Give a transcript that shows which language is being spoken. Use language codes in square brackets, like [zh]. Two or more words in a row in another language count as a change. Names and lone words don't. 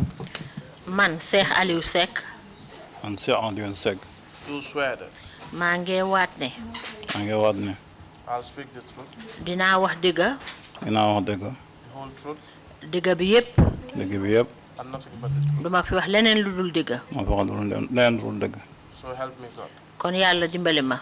[wo] Man Sheikh Alieu Secka. Man Sheikh Alieu Secka. [en] Do swear that [wo] maa ngi waat ne. maa ngi waat ne. [en] I'll speak the truth, [wo] dinaa wax dëgg. dinaa wax dëgg. [en] the whole truth, [wo] dëgg bi yépp. dëgg bi yépp. [en] and nothing but the truth. [wo] duma fi wax leneen lu dul dëgg. ma fi wax leneen lu dul dëgg. [en] So help me God. [wo] kon yàlla dimbali ma.